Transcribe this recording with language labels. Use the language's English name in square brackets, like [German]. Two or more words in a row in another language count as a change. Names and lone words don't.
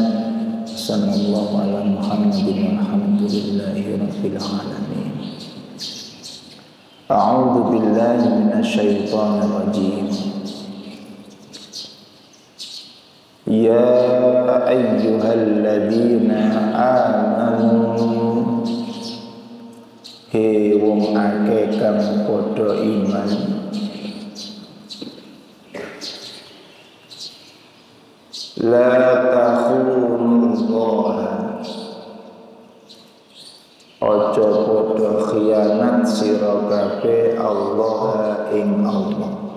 [Arabic] صلى الله على محمد والحمد لله رب العالمين. أعوذ بالله من الشيطان الرجيم. يا أيها الذين آمنوا, [Javanese] he wong akeh kang padha iman, [Arabic] لا تخونوا الله, [Javanese] aja padha khianat sira kabeh Allah ing Allah.